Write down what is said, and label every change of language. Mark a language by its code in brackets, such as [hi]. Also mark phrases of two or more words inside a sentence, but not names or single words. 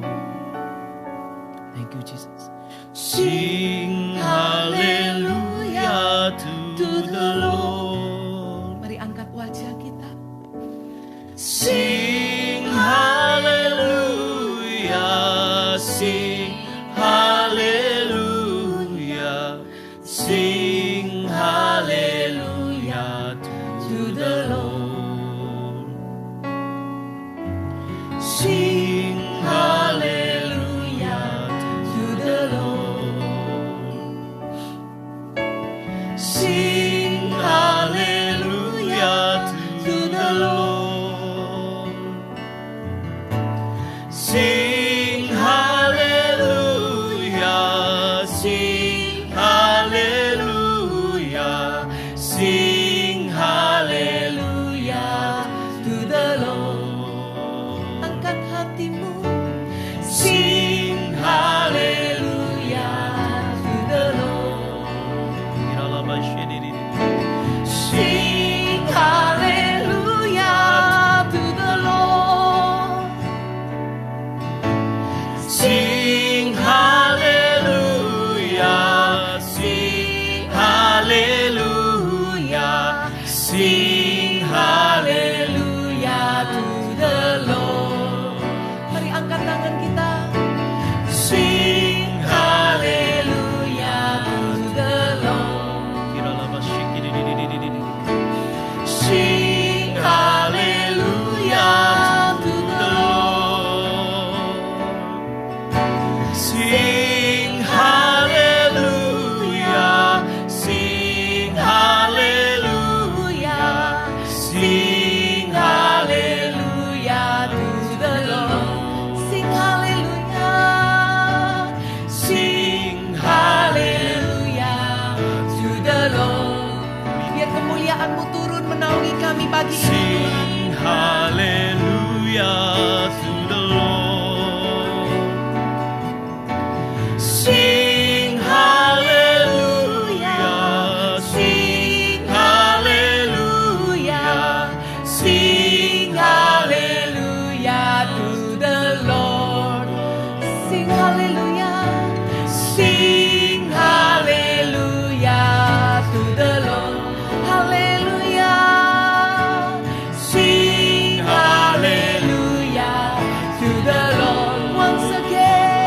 [en] Thank you, Jesus. Sing hallelujah to the Lord. [id] Mari angkat wajah kita. [en] Sing hallelujah, sing hallelujah, sing hallelujah to the Lord. Sing hallelujah to the Lord. Sing hallelujah to the Lord. Sing hallelujah, sing hallelujah, sing hallelujah to the Lord. [id] Angkat hatimu. [en] Sing hallelujah to the Lord. Sing Hallelujah to the Lord. Sing hallelujah, sing hallelujah, sing hallelujah to the Lord. [id] Mari angkat tangan kita. [en] Sing hallelujah To the Lord. Sing hallelujah to the Lord. Sing hallelujah, sing hallelujah, sing hallelujah to the Lord. Sing hallelujah. Sing hallelujah To the Lord. [id] Biar kemuliaan-Mu turun menaungi kami pagi ini, Tuhan. [en] Sing hallelujah to the Lord. Sing hallelujah, sing hallelujah, sing hallelujah to the Lord. Sing hallelujah. Sing hallelujah to the Lord. Hallelujah. Sing hallelujah to the Lord.